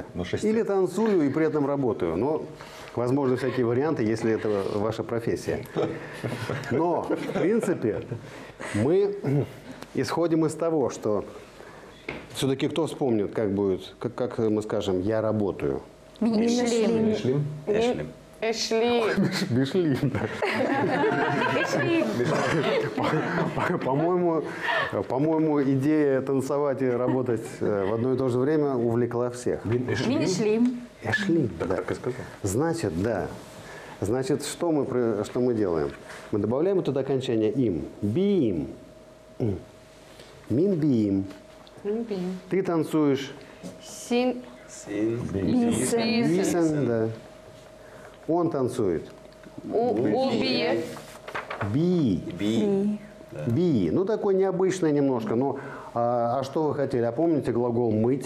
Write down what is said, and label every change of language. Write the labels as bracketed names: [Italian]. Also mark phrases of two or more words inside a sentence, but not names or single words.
[Russian] Или танцую и при этом работаю. Но возможны всякие варианты, если это ваша профессия. Но, в принципе, мы исходим из того, что все-таки кто вспомнит, как будет, как мы скажем «я работаю». [Tatar] Ишлим. Эшли. Бишлим, да. [Russian] По-моему, идея танцевать и работать в одно и то же время увлекла всех. [Tatar] Минишлим. [Russian] Эшлим, да. Значит, да. Значит, что мы делаем? Мы добавляем туда окончание им. [Tatar] Биим. Мин биим. [Russian] Ты танцуешь. [Tatar] Син. [Russian] Бисен, да. Он танцует. [Tatar] Убие. Би. [Russian] Ну, такой необычный немножко. Но, а что вы хотели? А помните глагол «мыть»?